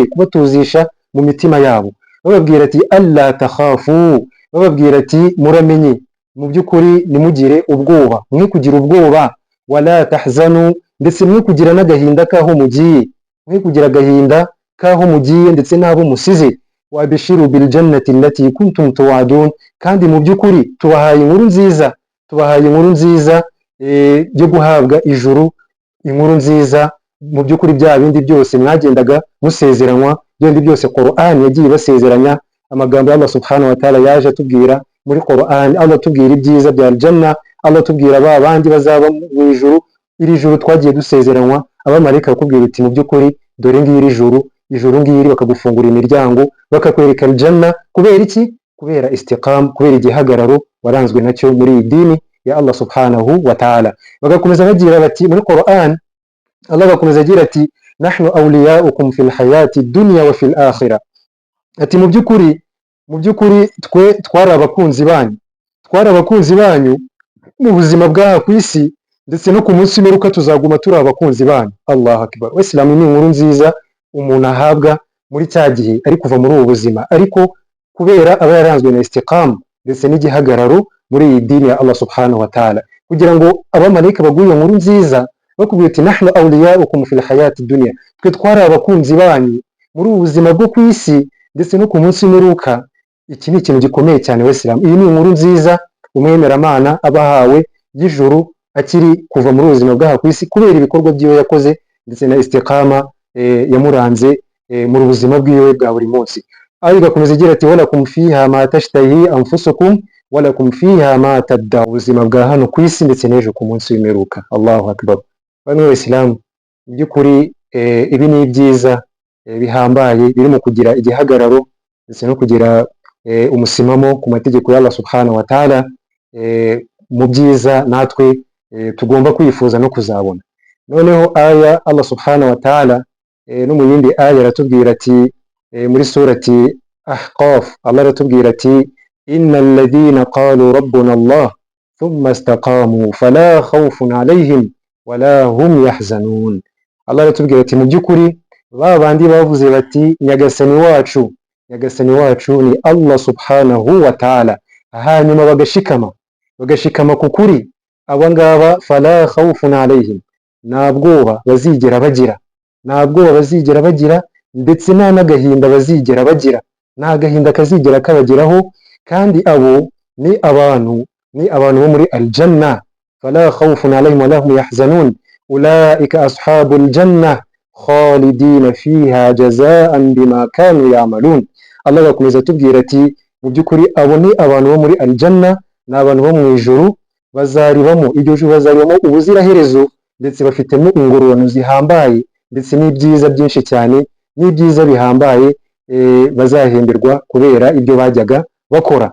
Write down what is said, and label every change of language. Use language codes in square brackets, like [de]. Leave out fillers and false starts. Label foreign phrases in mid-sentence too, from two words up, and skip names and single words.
[rw] kubatuzisha mu mitima yabo, bababwira ati [ar] ألا تخافوا, [rw] bababwira ati muramenye, mu by'ukuri nimugire ubwoba, mwe kugira ubwoba, [ar] ولا تحزنوا, [rw] ndetse mwe kugira n'agahinda kaho mugiye, mwe kugira agahinda kaho mugiye ndetse n'abo musize, [ar] وأبشروا بالجنة التي كنتم توعدون, [rw] kandi mu by'ukuri tubahaye inkuru nziza, tubahaye inkuru nziza yo guhabwa ijuru, inkuru nziza mu by'ukuri bya bindi byose mwagendaga musezeranywa, byindi byose Qur'an yagiye basezeranya. Amagambo Allah [ar] سبحانه وتعالى [rw] yaje atubwira muri Qur'an, Allah atubwira ibyiza bya aljanna, Allah atubwira ba bandi bazaba mu ijuru, iri juru twagiye dusezeranywa, abamarayika bakubwira uti mu by'ukuri dore ngiri ijuru ngiri, bakagufungura imiryango, bakakwereka aljanna. Kubera iki? Kubera istiqam, kubera igihagararo waranzwe nacyo muri iyi dini ya Allah [ar] سبحانه وتعالى. [rw] Bagakomeza bagira bati muri Qur'an, Allah bakomeza agira ati [ar] نحن أولياؤكم في الحياة الدنيا وفي الآخرة, [rw] ati mu by'ukuri twe twari abakunzi banyu mu buzima bw'aha ku isi, ndetse no ku munsi w'imperuka tuzaguma turi abakunzi banyu. [ar] الله أكبر. [rw] Waislamu ni inkuru nziza umuntu ahabwa muri cya gihe ari kuva muri ubu buzima, ariko kubera aba yaranzwe na istiqam ndetse n'igihagararo muri iyi dini ya Allah [ar] سبحانه وتعالى, [rw] kugira ngo abamarayika baguye iyo nkuru nziza bakubwira ati [ar] نحن أولياؤكم في الحياة الدنيا, [rw] twe twari abakunzi banyu muri ubu buzima bwo ku isi ndetse no ku munsi w'imperuka. Iki ni ikintu gikomeye cyane Waislamu. Iyi ni inkuru nziza umwemeramana abahawe y'ijuru akiri kuva muri ubuzima bw'aha ku isi, kubera ibikorwa byiwe yakoze ndetse na istiqama yamuranze mu buzima bwiwe bwa buri munsi. Ayo gakomeza igira ati [ar] ولكم فيها ما تشتهي أنفسكم ولكم فيها ما تدعون, [rw] ubuzima bwa hano ku isi ndetse n'ejo ku munsi w'imperuka. [ar] الله أكبر. [rw] Bamwe Waislamu, mu by'ukuri ibi ni ibyiza bihambaye biri mu kugira igihagararo ndetse no kugira umusimamo ku mategeko ya Allah [ar] سبحانه وتعالى, [rw] mu byiza natwe tugomba kwifuza no kuzabona. Noneho aya Allah [ar] سبحانه وتعالى [rw] no mu yindi aya aratubwira ati muri surati Ahqaf, Allah aratubwira ati [ar] إن الذين قالوا ربنا الله ثم استقاموا فلا خوف عليهم ولا هم يحزنون. [rw] Allah aratubwira ati mu by'ukuri ba bandi bavuze bati nyagasani wacu ni Allah [ar] سبحانه وتعالى, [rw] hanyuma bagashikama ku kuri, aba ngaba [ar] فلا خوف عليهم, [rw] nta bwoba bazigera bagira, ndetse nta n'agahinda bazigera bagira, nta gahinda kazigera kabageraho, kandi abo ni abantu bo muri aljanna. [ar] فلا خوف عليهم ولا هم يحزنون أولئك أصحاب الجنة خالدين فيها جزاء بما كانوا يعملون. [rw] Allah bakomeza atubwira ati mu by'ukuri abo ni abantu bo muri aljanna, ni abantu bo mu ijuru, bazaribamo iryo juru, bazaribamo ubuziraherezo, ndetse bafitemo ingororano zihambaye ndetse n'ibyiza byinshi cyane, n'ibyiza bihambaye bazahemberwa kubera ibyo bajyaga bakora.